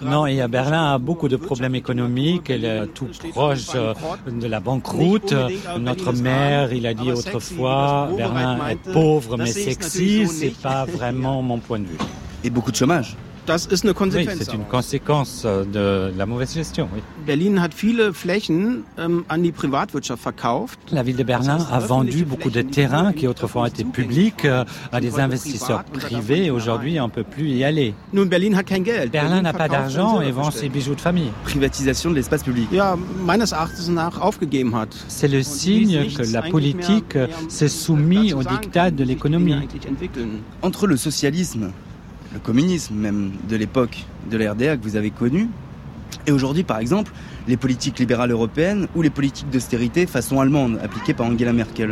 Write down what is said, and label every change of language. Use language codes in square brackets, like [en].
[fr] Non, et Berlin a beaucoup de problèmes économiques. Elle est tout proche de la banqueroute. Notre maire, il a dit autrefois, Berlin est pauvre mais sexy. C'est pas vraiment mon point de vue. Et beaucoup de chômage. Oui, c'est une conséquence de la mauvaise gestion. [de] Berlin hat viele Flächen an die Privatwirtschaft verkauft. [fr] La ville de Berlin a vendu beaucoup de terrains qui autrefois étaient publics à des investisseurs privés. Aujourd'hui, on ne peut plus y aller. [de] Berlin hat kein Geld. [fr] Berlin n'a pas d'argent et vend ses bijoux de famille. Privatisation de l'espace public. [de] Ja, meines Erachtens nach aufgegeben hat. [fr] C'est le signe que la politique s'est soumise au diktat de l'économie. Entre le socialisme, le communisme même de l'époque de la RDA que vous avez connu, et aujourd'hui par exemple, les politiques libérales européennes ou les politiques d'austérité façon allemande appliquées par Angela Merkel.